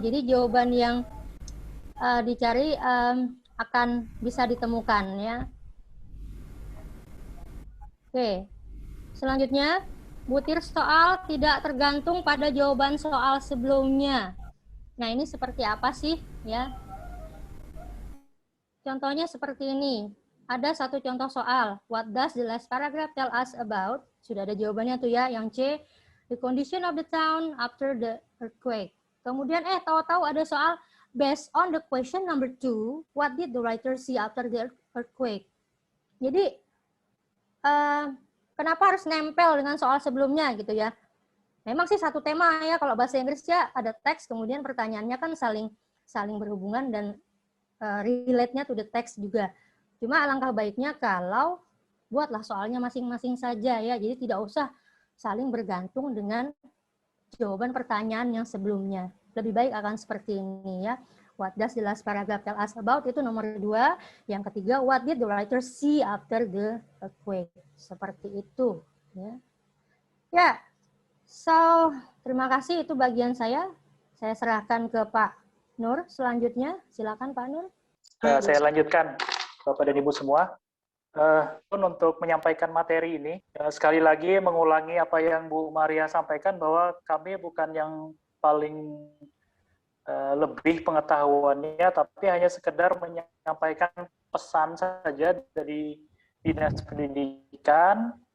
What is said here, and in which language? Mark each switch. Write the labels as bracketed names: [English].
[Indonesian] Jadi jawaban yang dicari akan bisa ditemukan ya. Oke. Selanjutnya, butir soal tidak tergantung pada jawaban soal sebelumnya. Nah, ini seperti apa sih ya? Contohnya seperti ini. Ada satu contoh soal. [English] What does the last paragraph tell us about? [Indonesian] Sudah ada jawabannya tuh ya. Yang C, [English] the condition of the town after the earthquake. [Indonesian] Kemudian tahu-tahu ada soal [English] based on the question number 2, what did the writer see after the earthquake? [Indonesian] Jadi kenapa harus nempel dengan soal sebelumnya gitu ya? Memang sih satu tema ya, kalau bahasa Inggris ya ada teks, kemudian pertanyaannya kan saling berhubungan dan relate-nya [English] to the text [Indonesian] juga. Cuma alangkah baiknya kalau buatlah soalnya masing-masing saja ya, jadi tidak usah saling bergantung dengan jawaban pertanyaan yang sebelumnya. Lebih baik akan seperti ini ya. [English] What does the last paragraph tell us about? [Indonesian] Itu nomor 2. Yang ketiga, [English] what did the writer see after the earthquake? [Indonesian] Seperti itu. Ya, so terima kasih, itu bagian saya. Saya serahkan ke Pak Nur. Selanjutnya, silakan Pak Nur. Saya lanjutkan, Bapak dan Ibu semua. Untuk menyampaikan materi ini, sekali lagi mengulangi apa yang Bu Maria sampaikan, bahwa kami bukan yang paling lebih pengetahuannya, tapi hanya sekedar menyampaikan pesan saja dari Dinas Pendidikan.